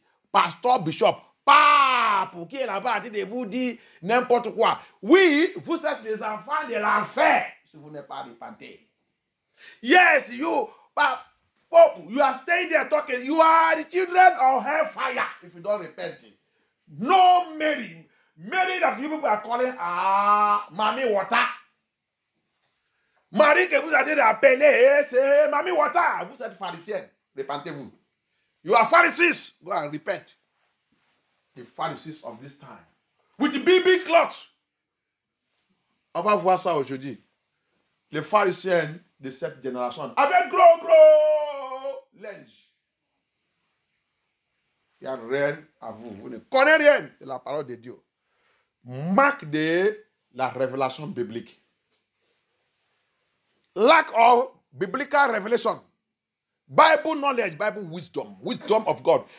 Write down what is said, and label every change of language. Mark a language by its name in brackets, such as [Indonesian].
[French] Pasteur, bishop, pape, qui est là-bas, de vous dire n'importe quoi. Oui, vous êtes les enfants de l'enfer si vous n'êtes pas repenté. [English] Yes, you are staying there talking. You are the children of hellfire if you don't repent. No Mary that you people are calling Mami Water. [French] Marie que vous avez appelé, c'est Mami Water. Vous êtes pharisienne. Repentez-vous. [English] You are Pharisees. Go and repent. The Pharisees of this time. With the big clothes. [French] On va voir ça aujourd'hui. Les pharisiens de cette génération. Avec gros linge. Il n'y a rien à vous. Vous ne connaissez rien de la parole de Dieu. Marque de la révélation biblique. [English] Lack of biblical revelation. Bible knowledge, Bible wisdom of God.